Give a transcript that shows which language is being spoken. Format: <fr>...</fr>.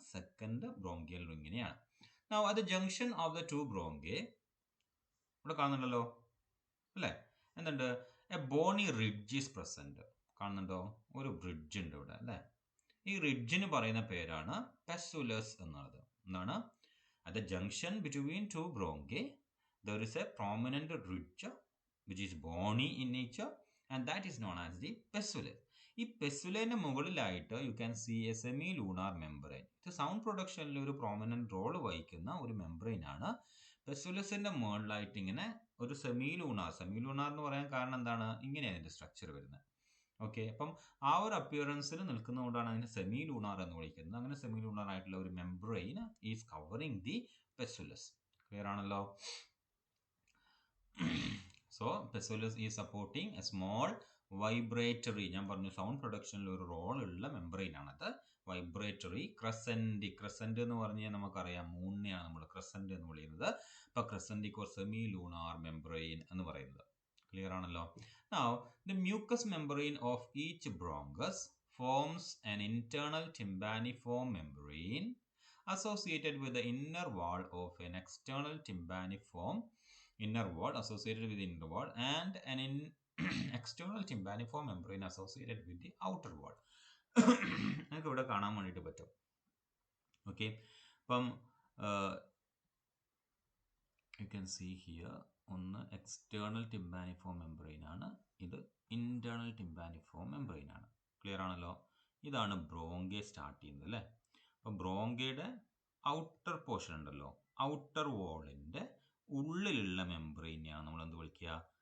<ml>Second bronchial റിംഗിനെയാണ്. അത്</ml> <en>junction of the two bronchi</en> <ml>ഇവിടെ കാണുന്നുണ്ടല്ലോ, അല്ലേ? എന്തുണ്ട്?</ml> <en>A bony ridge is present.</en> <ml>കാണുന്നുണ്ടോ? ഒരു റിഡ്ജ് ഉണ്ട് ഇവിടെ, അല്ലേ? ഈ റിഡ്ജിന് പറയുന്ന പേരാണ് പെസുലസ് എന്നുള്ളത്. എന്താണ്?</ml> <en>At the junction between two bronchi, there is a prominent ridge which is bony in nature and that is known as the pesula.</en> <ml>ഈ പെസുലേന്റെ മുകളിലായിട്ട്</ml> <en>You can see a semi lunar membrane.</en> <ml>ഇത് സൗണ്ട് പ്രൊഡക്ഷനിൽ ഒരു prominent role വഹിക്കുന്ന ഒരു membrane ആണ്. പെസുലസിന്റെ മുകളിലായിട്ട് ഇങ്ങനെ ഒരു സെമി ലൂണാർ എന്ന് പറയാൻ കാരണം എന്താണ്? ഇങ്ങനെയാണ് ഇതിന്റെ സ്ട്രക്ചർ വരുന്നത്. ഓക്കെ, അപ്പം ആ ഒരു അപ്പിയറൻസിൽ നിൽക്കുന്നതുകൊണ്ടാണ് അതിനെ സെമി ലൂണാർ എന്ന് വിളിക്കുന്നത്. അങ്ങനെ സെമി ലൂണാർ ആയിട്ടുള്ള ഒരു membrane</ml> <en>Is covering the pessulus.</en> <ml>Clear ആണല്ലോ?</ml> <en>So pessulus is supporting a small vibratory.</en> <ml>ഞാൻ പറഞ്ഞു സൗണ്ട് പ്രൊഡക്ഷനിൽ ഒരു റോൾ ഉള്ള മെംബ്രെയിൻ ആണത്. വൈബ്രേറ്ററി ക്രസന്റ് എന്ന് പറഞ്ഞാൽ നമുക്കറിയാം മൂണിനെയാണ് നമ്മൾ ക്രസന്റ് എന്ന് വിളിക്കുന്നത്. അപ്പൊ ക്രസന്റിക് ഓർ സെമി ലൂണാർ മെംബ്രെയിൻ എന്ന് പറയുന്നത്. Clear ആണല്ലോ?</ml> <en>Now, the mucous membrane of each bronchus forms an internal tympaniform membrane associated with the inner wall of an external tympaniform inner wall associated with the inner wall and an external tympaniform membrane associated with the outer wall.</en> <ml>നമുക്ക് ഇവിടെ കാണാൻ വേണ്ടിയിട്ട് പറ്റും. Okay, അപ്പം</ml> <en>you can see here</en> <ml>ഒന്ന് external ടിംബാനിഫോം membrane ആണ്, ഇത് internal ടിംബാനിഫോം membrane ആണ്. ക്ലിയർ ആണല്ലോ? ഇതാണ് ബ്രോങ്കെ സ്റ്റാർട്ട് ചെയ്യുന്നത്, അല്ലേ? അപ്പം ബ്രോങ്കയുടെ ഔട്ടർ പോർഷൻ ഉണ്ടല്ലോ, ഔട്ടർ വോളിന്റെ ഉള്ളിലുള്ള മെംബ്രെയിനെയാണ് നമ്മൾ എന്ത് വിളിക്കുക?</ml>